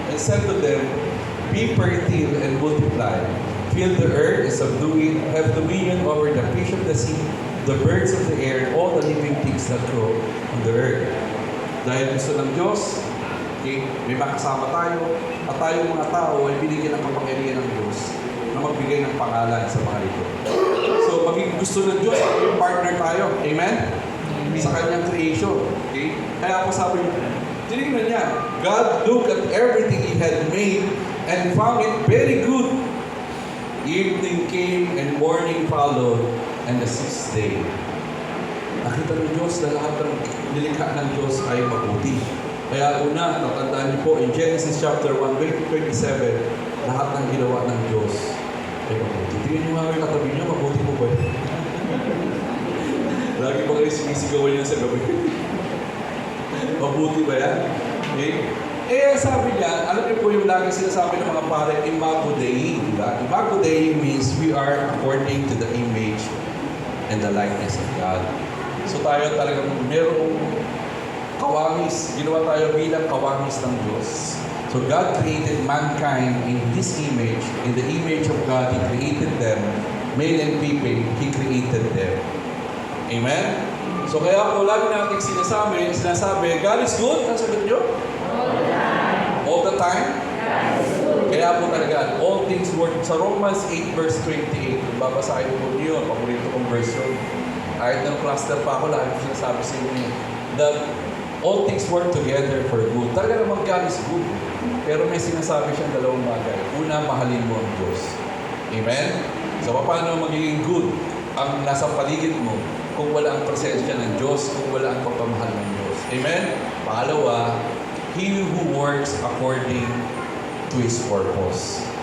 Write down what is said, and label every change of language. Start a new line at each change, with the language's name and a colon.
English: And said to them, be fertile and multiply. Fill the earth and subdue it. Have dominion over the fish of the sea, the birds of the air, all the living things that grow on the earth.
Filipino: Dahil gusto ng Diyos, okay, may makasama tayo, at tayong mga tao ay binigyan ng kapangyarihan ng Diyos na magbigay ng pangalan sa mga ito. So, maging gusto ng Diyos, yung partner tayo. Amen? Sa kanyang creation. Okay? Kaya ako sabi niyo, tinignan niya,
English: God looked at everything He had made and found it very good. Evening came and morning followed, and the sixth day.
Filipino: Nakita ng Diyos na lahat ng nilikha ng Diyos ay mabuti. Kaya una, tatandaan niyo po,
English: in Genesis chapter 1, 27,
Filipino: lahat ng ginawa ng Diyos ay mabuti. Tingnan niyo mga katabi niyo, mabuti mo ba? Lagi pa kayo sumisigawan niya sa gabi. Mabuti ba yan? Okay? Sabi niya, alam niyo po yung lagi sinasabi ng mga pare, Imago Dei, di ba?
English: Imago Dei means we are according to the image and the likeness of God.
Filipino: So tayo talagang merong kawangis. Ginawa tayo bilang kawangis ng Diyos.
English: So God created mankind in His image. In the image of God, He created them. Male and female, He created them.
Filipino: Amen? So kaya po lagi natin sinasabi,
English: God is good.
Filipino: Ang sagot nyo? All the time? Kaya po talaga,
English: all things work.
Filipino: Sa Romans 8 verse 28, babasahin po niyo, paborito kong verse yun. Kahit ng cluster pa ako, lagi sinasabi sa inyo,
English: that all things work together for good.
Filipino: Talaga naman
English: God is good.
Filipino: Pero may sinasabi siyang dalawang bagay. una mahalin mo ang Diyos. Amen? So, paano magiging good ang nasa paligid mo kung wala ang presensya ng Diyos, kung wala ang pagpamahal ng Diyos? Amen?
English: Pangalawa, He who works according to His purpose.